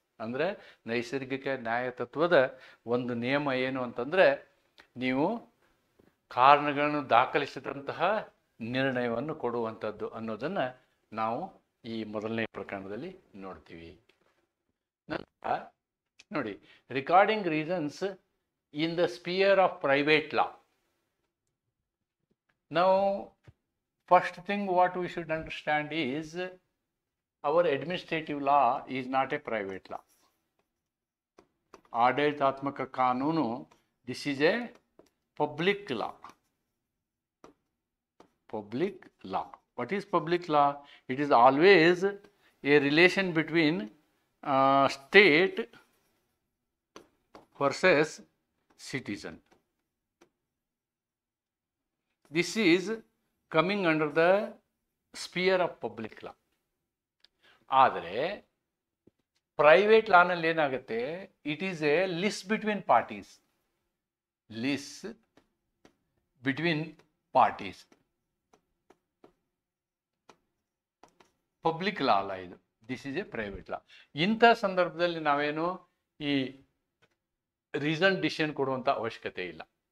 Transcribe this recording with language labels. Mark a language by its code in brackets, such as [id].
[kn] ಅಂದರೆ ನೈಸರ್ಗಿಕ ನ್ಯಾಯ ತತ್ವದ ಒಂದು ನಿಯಮ ಏನು ಅಂತಂದರೆ, ನೀವು ಕಾರಣಗಳನ್ನು ದಾಖಲಿಸಿದಂತಹ ನಿರ್ಣಯವನ್ನು ಕೊಡುವಂಥದ್ದು ಅನ್ನೋದನ್ನು ನಾವು ಈ ಮೊದಲನೇ ಪ್ರಕರಣದಲ್ಲಿ ನೋಡ್ತೀವಿ. ನಂತರ ನೋಡಿ, [en] Recording reasons in the sphere of private law. ನಾವು first thing what we should understand is our administrative law is not a private law. [kn] ಆಡಳಿತಾತ್ಮಕ ಕಾನೂನು, [en] this is a public law. Public law. What is public law? It is always a relation between state versus citizen. This is coming under the sphere of public law. [kn] ಆದರೆ private ಲಾನಲ್ಲಿ ಏನಾಗುತ್ತೆ, [en] It is a lis between parties. Lis between parties. [kn] Public ಲಾ ಅಲ್ಲ ಇದು, [en] This is a private law. [kn] ಇಂಥ ಸಂದರ್ಭದಲ್ಲಿ ನಾವೇನು ಈ reason decision ಕೊಡುವಂಥ ಅವಶ್ಯಕತೆ ಇಲ್ಲ.